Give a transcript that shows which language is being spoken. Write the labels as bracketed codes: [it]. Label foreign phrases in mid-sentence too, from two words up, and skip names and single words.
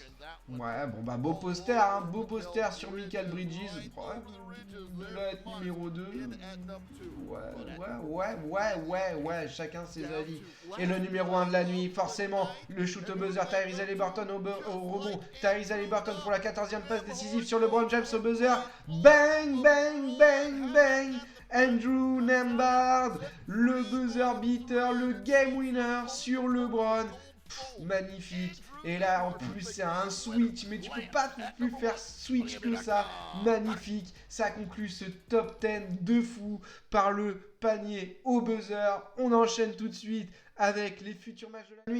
[fr] Ouais, bon bah beau poster, hein, beau poster sur Michael Bridges. Ouais, là être numéro 2. Ouais, chacun ses avis. Et le numéro 1 de la nuit, forcément, le shoot au buzzer, Tyrese Haliburton au rebond. Tyrese Haliburton pour la 14e passe décisive sur LeBron James au buzzer. Bang, bang, bang, bang. Andrew Nembhard, le [en] buzzer beater, [fr] le [en] game winner [fr] sur LeBron. Magnifique. Et là, en plus, c'est un switch. Mais tu peux pas plus faire switch que ça. Magnifique. Ça conclut ce top 10 de fou par le panier au buzzer. On enchaîne tout de suite avec les futurs matchs de la nuit.